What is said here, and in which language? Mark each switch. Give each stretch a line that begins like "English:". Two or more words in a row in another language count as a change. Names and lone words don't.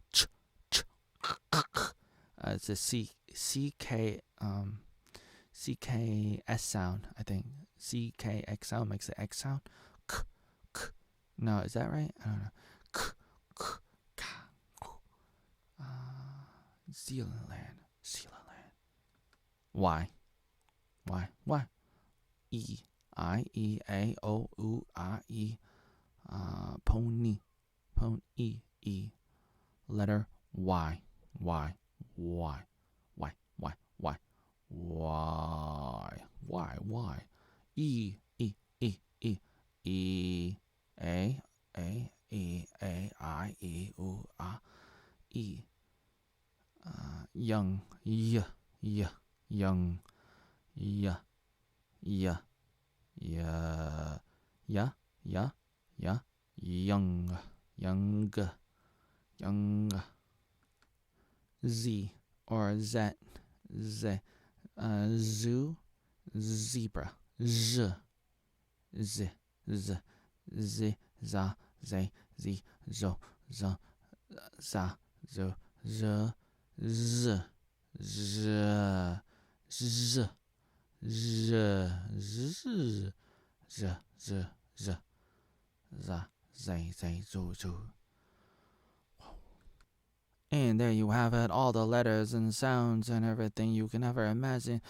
English: It's a CKS sound, I think. CKX sound makes the X sound. No, is that right? I don't know. Zealand. Why? E-I-E-A-O-U-I-E. Pony. E. Letter Y. Why? E. A-I-E-U-A. E. Young. Young. Young. Z or Z. Zoo. Zebra. Z. Za. Zay. Z. Zo. Za. Zo. Z. And there you have it, all the letters and sounds and everything you can ever imagine.